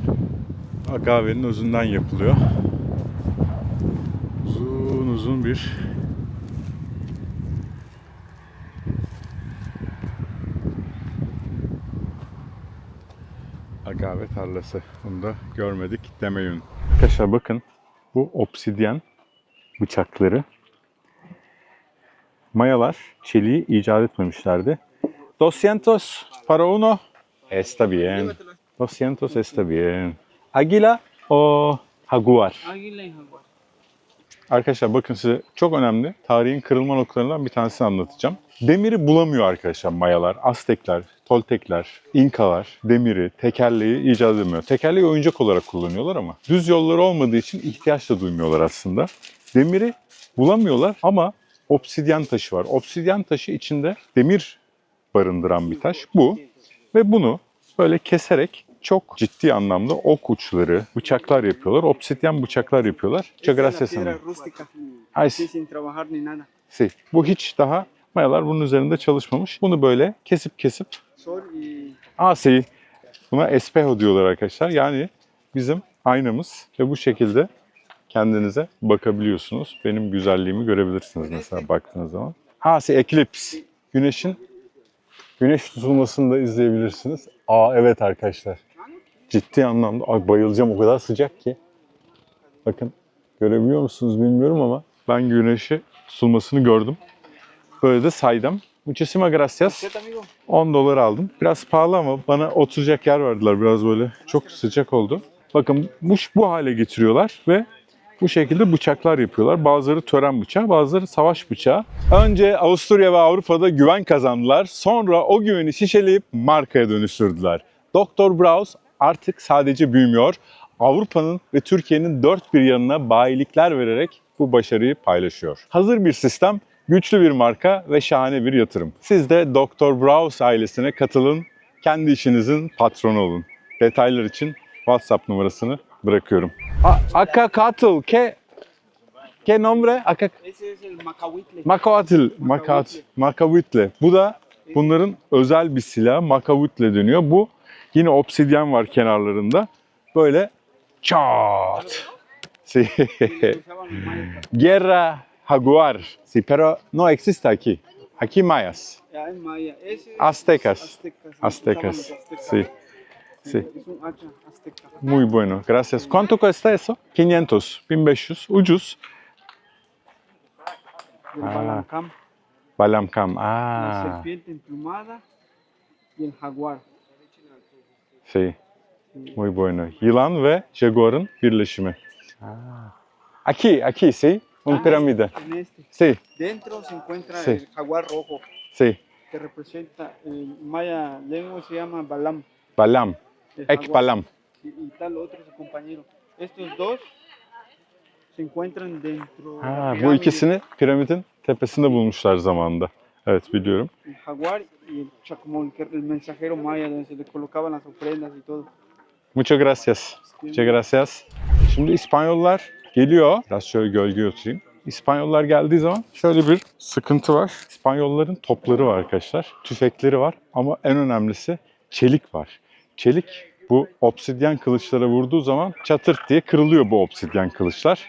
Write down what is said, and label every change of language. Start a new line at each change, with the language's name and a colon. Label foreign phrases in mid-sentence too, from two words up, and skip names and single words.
Turkish: Agavenin özünden yapılıyor. Uzun uzun bir agave tarlası. Bunu da görmedik demeyin. Arkadaşlar bakın bu obsidyen bıçakları. Mayalar çeliği icat etmemişlerdi.
Spanish: 200 para uno. Está bien. 200 está bien. Águila o jaguar. Águila y jaguar.
Turkish: Arkadaşlar bakın size çok önemli tarihin kırılma noktalarından bir tanesini anlatacağım. Demiri bulamıyor arkadaşlar Mayalar, Aztekler, Toltekler, İnkalar demiri, tekerleği icat edemiyor. Tekerleği oyuncak olarak kullanıyorlar ama düz yolları olmadığı için ihtiyaç da duymuyorlar aslında. Demiri bulamıyorlar ama obsidyen taşı var. Obsidyen taşı içinde demir barındıran bir taş bu. Ve bunu böyle keserek çok ciddi anlamda ok uçları, bıçaklar yapıyorlar. Obsidyen bıçaklar yapıyorlar.
Spanish: Muchas gracias. Ay, Sin trabajar ni nada.
Turkish: bu hiç daha Mayalar bunun üzerinde çalışmamış. Bunu böyle kesip
Spanish: Sol y
Turkish: sí. Buna espejo diyorlar arkadaşlar. Yani bizim aynamız ve bu şekilde kendinize bakabiliyorsunuz. Benim güzelliğimi görebilirsiniz mesela baktığınız zaman.
Spanish: Sí, eclipse.
Turkish: Güneş tutulmasını da izleyebilirsiniz. Evet arkadaşlar. Ciddi anlamda bayılacağım, o kadar sıcak ki. Bakın görebiliyor musunuz bilmiyorum ama ben güneşi tutulmasını gördüm. Böyle de saydım.
Spanish: Muchísimas gracias.
Turkish: 10 dolar aldım. Biraz pahalı ama bana oturacak yer verdiler biraz böyle. Çok sıcak oldu. Bakın bu hale getiriyorlar ve bu şekilde bıçaklar yapıyorlar. Bazıları tören bıçağı, bazıları savaş bıçağı. Önce Avusturya ve Avrupa'da güven kazandılar. Sonra o güveni şişeleyip markaya dönüştürdüler. Dr. Bronz artık sadece büyümüyor. Avrupa'nın ve Türkiye'nin dört bir yanına bayilikler vererek bu başarıyı paylaşıyor. Hazır bir sistem, güçlü bir marka ve şahane bir yatırım. Siz de Dr. Bronz ailesine katılın kendi işinizin patronu olun. Detaylar için WhatsApp numarasını bırakıyorum.
Spanish: Acacatl, ¿qué nombre? Ese es el macahuitle. Macahuitle.
Turkish: Bu da bunların özel bir silahı. Macahuitle deniyor. Bu yine obsidyen var kenarlarında. Böyle çat.
Spanish: Sí. Usaban los mayas. Guerra jaguar. Sí, pero no existe aquí. Aquí mayas. Ya es maya. Ese es Aztecas. aztecas. Aztecas. Usaban los aztecas. Sí. Sí. Es un hacha azteca. Muy bueno. Gracias. ¿Cuánto cuesta eso? 500. 1500. Ucuz. El Ah. balancam, Balamkam. la Ah. serpiente emplumada y el jaguar. Sí. Muy bueno.
Turkish: Yılan ve jaguarın birleşimi.
Spanish: Aquí, sí. Un pirámide. En este. Sí, Dentro se encuentra Sí. el jaguar rojo sí. que representa el maya lengua se llama Balam. Balam. el Ek jaguar. balam. Y tal otro su compañero. Estos dos se encuentran dentro de la Ha,
Turkish: bu
Spanish: pirámide.
Turkish: ikisini piramidin tepesinde bulmuşlar zamanında. Evet, biliyorum.
Spanish: El jaguar y el chacmol, que era el mensajero maya donde se le colocaban las ofrendas y todo. Muchas gracias. Muchas gracias.
Turkish: Şimdi İspanyollar geliyor. Biraz şöyle gölgeye oturayım. İspanyollar geldiği zaman şöyle bir sıkıntı var. İspanyolların topları var arkadaşlar. Tüfekleri var ama en önemlisi çelik var. Çelik bu obsidyen kılıçlara vurduğu zaman çatırt diye kırılıyor bu obsidyen kılıçlar.